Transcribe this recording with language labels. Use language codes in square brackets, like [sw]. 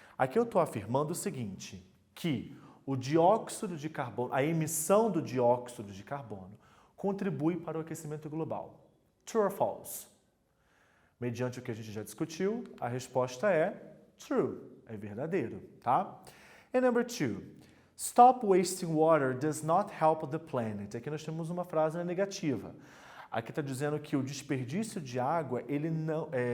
[pt] Aqui eu estou afirmando o seguinte, que o dióxido de carbono, a emissão do dióxido de carbono, contribui para o aquecimento global. [en] True or false? [pt] Mediante o que a gente já discutiu, a resposta é true, é verdadeiro, tá? [en] And number 2, stop wasting water does not help the planet. [pt] Aqui nós temos uma frase negativa. Aqui está dizendo que o desperdício de água, ele não...